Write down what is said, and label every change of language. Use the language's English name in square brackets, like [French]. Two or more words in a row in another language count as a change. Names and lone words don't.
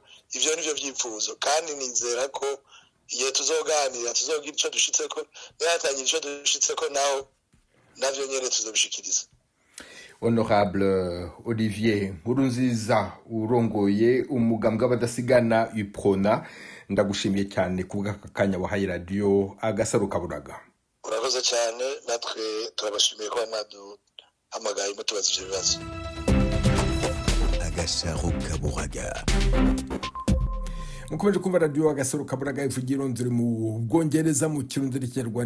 [Rundi] Ivyo nivyo vyifuzo, kandi nizera ko iyo tuzoganira tuzogira ico dushitseko, yatangira ico dushitseko naho navyo nyene tuzobishikiriza. Honorable Olivier Nkurunziza urongoye umugambwe w'abadasigana UPRONA, ndagushimiye cyane kubw'aka kanya wahaye radio Agasaro Kaburaga. Urakoze cyane, natwe turabashimiye ko mwaduhamagaye mutubaza ivyo bibazo. Agasaro Kaburaga. Mukomeje kumva radio Agasaro Kaburaga ivugira nzuri mu Bwongereza mu Kirundi n'Ikinyarwanda.